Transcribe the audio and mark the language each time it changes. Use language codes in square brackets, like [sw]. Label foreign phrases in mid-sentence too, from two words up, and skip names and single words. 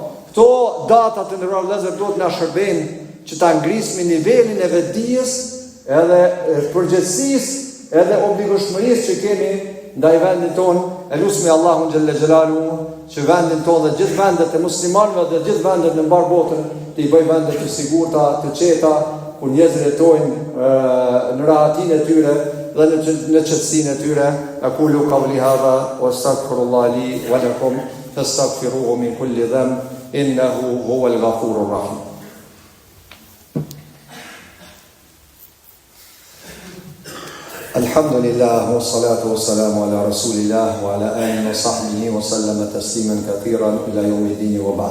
[sq] Këto data të ndërruar vëllezër duhet na shërbejnë që ta ngrismi nivelin e vetdijes, edhe përgjegjësisë, edhe obligueshmërisë që kemi ndaj vendit tonë. E lutemi Allahun [ar] جل جلاله [sq] që vendin tonë dhe gjithë vendet e muslimanëve dhe gjithë vendet në mbar botën të i bëj vende të sigurta, të qeta, ku njerëzit jetojnë në rahatin e tyre dhe në qetësinë e tyre. [ar] أقول قولي هذا وأستغفر الله لي ولكم فاستغفروه من كل ذنب إنه هو الغفور الرحيم. الحمد لله والصلاة والسلام على رسول الله وعلى آله وصحبه وسلم تسليما كثيرا إلى يوم الدين وبعد.